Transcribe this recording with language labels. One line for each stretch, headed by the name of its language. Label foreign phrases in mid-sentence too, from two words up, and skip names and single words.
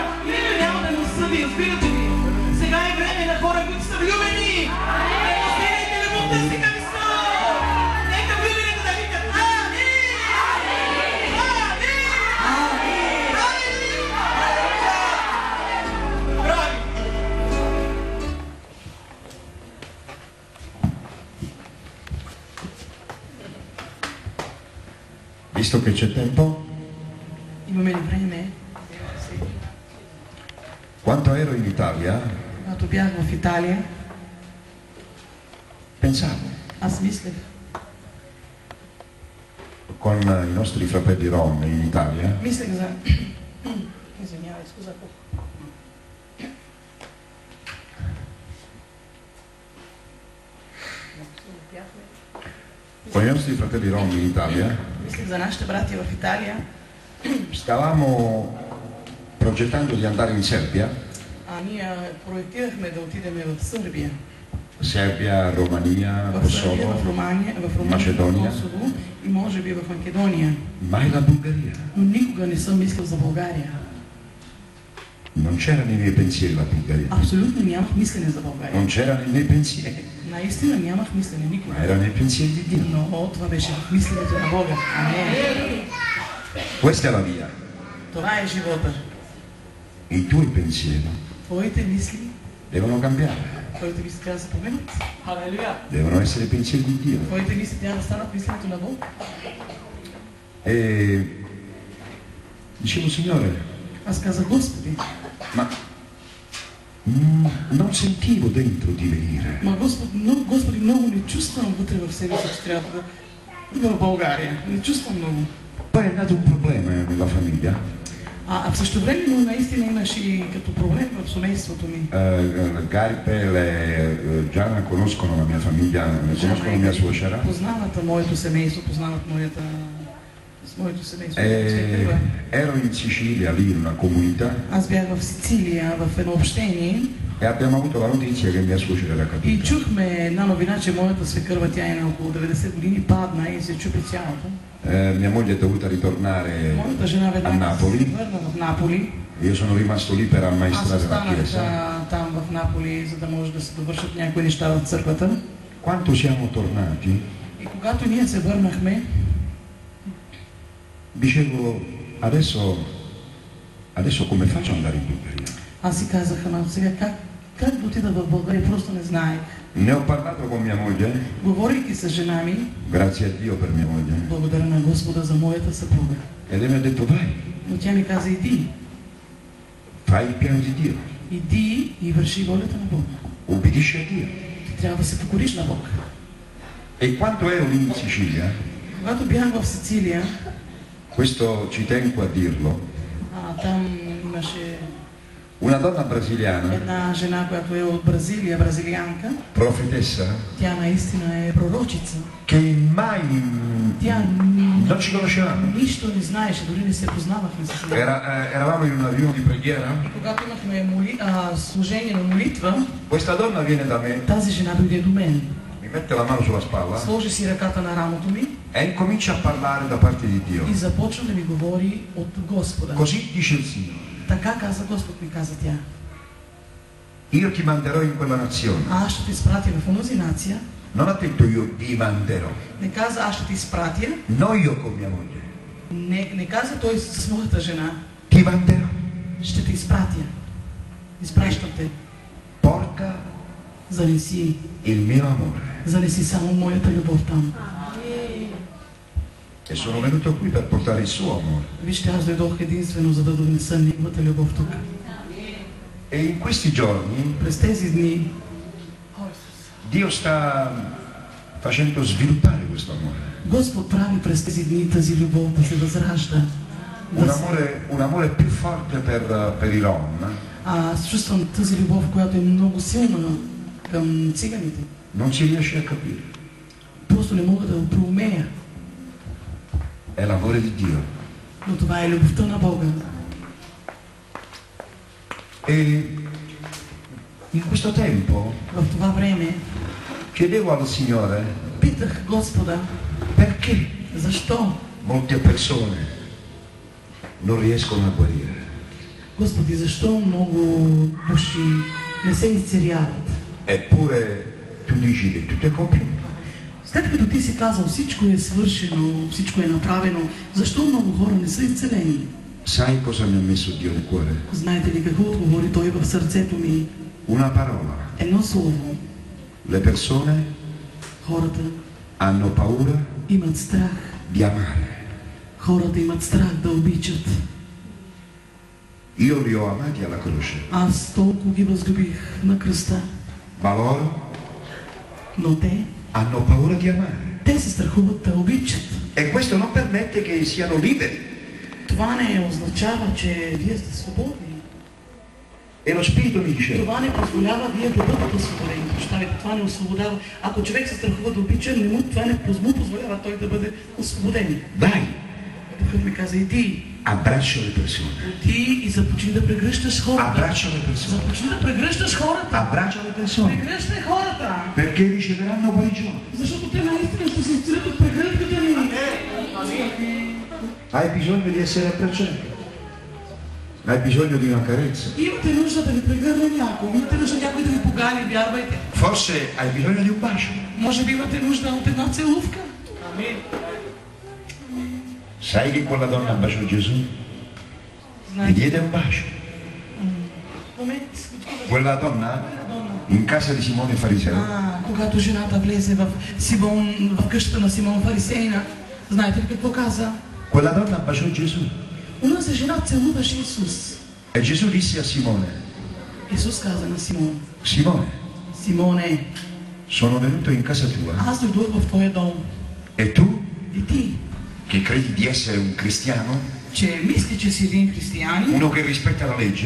Bulgarian: И не няма да ме осъди, разбирате ли? Сега е време на хора, които са влюбени. Разделяйте любовта си към Исус. Нека влюбените да викат Амин! Амин! Амин! Брави!
Italian: Visto che c'è tempo,
Bulgarian: Имаме ли време?
Italian: quando ero in Italia,
Bulgarian: Когато бях в Италия,
Italian: pensavo
Bulgarian: аз мислех
Italian: con i nostri fratelli rom in Italia,
Bulgarian: Мислех за... Извинявай, скуза.
Italian: con i nostri fratelli rom in Italia,
Bulgarian: Мислех за нашите братия в Италия.
Italian: stavamo progettando di andare in Serbia,
Bulgarian: Ние проектирахме да отидем в Сърбия.
Italian: Serbia, Romania,
Bulgarian: В Сърбия, Kosovo, в Румъния, Македония. Косово и може би в Македония.
Italian: mai la Bulgaria.
Bulgarian: Но никога не съм мислил за България.
Italian: Non c'era nei miei pensieri la Bulgaria,
Bulgarian: Абсолютно нямах мислене за България.
Italian: non c'era nei miei pensieri,
Bulgarian: Наистина нямах мислене никога.
Italian: ma era nei pensieri di Dio.
Bulgarian: Но това беше в мисленето на Бога. Амин.
Italian: Questa è la via.
Bulgarian: Това е живота.
Italian: I tuoi pensieri
Bulgarian: Твоите мисли,
Italian: devono cambiare,
Bulgarian: твоите мисли трябва да се променят. Халелуя.
Italian: devono essere i pensieri di Dio.
Bulgarian: Твоите мисли трябва да станат мисленето на Бог.
Italian: E dicevo, Signore,
Bulgarian: Аз казах, Господи,
Italian: ma non sentivo dentro di venire.
Bulgarian: ма Господи, много не чувствам вътре в себе си, че трябва да в България. Не чувствам много.
Italian: Poi è nato un problema nella famiglia.
Bulgarian: А в същото време, но наистина имаше и като проблем в семейството ми.
Italian: Garipel e Gianna conoscono la mia famiglia, conoscono mia suocera.
Bulgarian: Познават моето семейство, познават моето семейство.
Italian: Ero in Sicilia, lì in una comunità,
Bulgarian: Аз бях в Сицилия, в едно общение
Italian: e abbiamo avuto la notizia che mia suocera era
Bulgarian: и
Italian: caduta.
Bulgarian: чухме една новина, че моята свекърва, тя е на около 90 години, падна и се чупи цялото.
Italian: Mia moglie è dovuta ritornare
Bulgarian: Моята жена
Italian: a
Bulgarian: веднага се
Italian: Napoli.
Bulgarian: върна в Наполи.
Italian: Io sono rimasto lì per
Bulgarian: Аз
Italian: ammaestrare la
Bulgarian: останах
Italian: chiesa.
Bulgarian: там в Наполи, за да може да се довършат някои неща в църквата.
Italian: Quando siamo tornati,
Bulgarian: И когато ние се върнахме,
Italian: dicevo, adesso come faccio ad andare in Bulgaria?
Bulgarian: аз си казах, ама сега как да отида в България, просто не знаех.
Italian: Ne ho parlato con mia moglie,
Bulgarian: Говорейки с жена ми,
Italian: grazie a Dio per mia moglie,
Bulgarian: благодаря на Господа за моята съпруга.
Italian: e lei mi ha detto vai,
Bulgarian: Но тя ми каза, иди,
Italian: fai il piano di Dio,
Bulgarian: иди и върши волята на Бога.
Italian: ubbidisci a Dio.
Bulgarian: Ти трябва да се покориш на Бога.
Italian: E quando ero lì in Sicilia,
Bulgarian: Когато бях в Сицилия,
Italian: questo ci tengo a dirlo,
Bulgarian: там имаше
Italian: una donna brasiliana,
Bulgarian: една жена, която е от Бразилия, бразилианка.
Italian: profetessa,
Bulgarian: Тя наистина е пророчица.
Italian: che mai
Bulgarian: Тя
Italian: non ci conoscevamo.
Bulgarian: нищо не знаеше, дори не се познавахме с нея.
Italian: Eravamo in una riunione di preghiera,
Bulgarian: И когато имахме служение на молитва,
Italian: questa donna viene da me,
Bulgarian: тази жена дойде до мен.
Italian: mi mette la mano sulla spalla
Bulgarian: Сложи си ръката на рамото ми
Italian: e incomincia a parlare da parte di Dio.
Bulgarian: и започва да ми говори от Господа.
Italian: Così dice il Signore,
Bulgarian: Така каза Господ, ми каза тя.
Italian: io ti manderò in quella nazione
Bulgarian: Аз ще те изпратя в онази нация,
Italian: Non ha detto io ti manderò.
Bulgarian: Не каза аз ще ти изпратя.
Italian: No io con mia moglie.
Bulgarian: Не каза той с моята жена.
Italian: Ti manderò.
Bulgarian: Ще те изпратя. Изпращам те.
Italian: Porta
Bulgarian: Занеси.
Italian: il mio amore.
Bulgarian: Занеси само моята любов там.
Italian: E sono venuto qui per portare il suo amore.
Bulgarian: Вижте, аз дойдох единствено, за да донеса неговата любов тук.
Italian: E in questi giorni
Bulgarian: През тези дни
Italian: Dio sta facendo sviluppare questo amore.
Bulgarian: Господ прави през тези дни тази любов да се възражда.
Italian: Un amore più forte per i Rom.
Bulgarian: Аз чувствам тази любов, която е много силна към циганите.
Italian: Non si riesce a capire.
Bulgarian: Просто не мога да го проумея.
Italian: È l'amore di Dio.
Bulgarian: Но това е любовта на Бога.
Italian: E in questo tempo
Bulgarian: В това време
Italian: chiedevo al Signore
Bulgarian: питах Господа,
Italian: perché
Bulgarian: защо?
Italian: molte persone non riescono a guarire.
Bulgarian: Господи, защо много души не се изцеряват?
Italian: Eppure tu dici che tutto è compiuto.
Bulgarian: След като ти си казал всичко е свършено, всичко е направено, защо много хора не са изцелени?
Italian: Sai cosa mi ha messo Dio nel cuore?
Bulgarian: Знаете ли какво отговори Той в сърцето ми?
Italian: Una parola.
Bulgarian: Едно слово.
Italian: Le persone
Bulgarian: Хората
Italian: hanno paura
Bulgarian: имат страх.
Italian: di amare.
Bulgarian: Хората имат страх да обичат.
Italian: Io li ho amati alla croce,
Bulgarian: Аз толкова ги възлюбих на кръста.
Italian: ma loro
Bulgarian: Но те
Italian: hanno paura di amare.
Bulgarian: Те се страхуват да обичат.
Italian: E questo non permette che siano liberi.
Bulgarian: Това не означава, че вие сте свободни.
Italian: E lo Spirito mi dice,
Bulgarian: Това не позволява вие да бъдете освободени. Прощавайте, това не освобождава. Ако човек се страхува да обича, това не му позволява той да бъде освободен.
Italian: dai,
Bulgarian: Духът ми каза, иди.
Italian: abbraccia le persone.
Bulgarian: Ти и започни да прегръщаш хората.
Italian: Abbraccia le persone.
Bulgarian: Започни да прегръщаш хората.
Italian: Abbraccia le persone.
Bulgarian: Прегръщай хората.
Italian: Perché riceveranno guarigione.
Bulgarian: Защото те наистина ще се изцелят от прегръдката ни.
Italian: Hai bisogno di essere abbracciato. Hai bisogno di una carezza.
Bulgarian: Имате нужда да ви прегърне някой. Имате нужда някой да ви погали, вярвайте.
Italian: Forse hai bisogno di un bacio.
Bulgarian: Може би имате нужда от една целувка.
Italian: Sai che quella donna baciò Gesù? Gli diede un bacio. Quella donna in casa di Simone Fariseo
Bulgarian: Когато жената влезе в къщата на Симон Фарисейна, знаете ли какво каза?
Italian: quella donna baciò Gesù.
Bulgarian: Унази жена целуваше Исус.
Italian: E Gesù disse a Simone,
Bulgarian: Исус каза на Симон:
Italian: Simone,
Bulgarian: Симоне,
Italian: sono venuto in casa tua
Bulgarian: аз дойдох в твоя дом.
Italian: e tu,
Bulgarian: И ти,
Italian: che credi di essere un cristiano,
Bulgarian: че мисли, че си един християнин,
Italian: uno che rispetta la legge,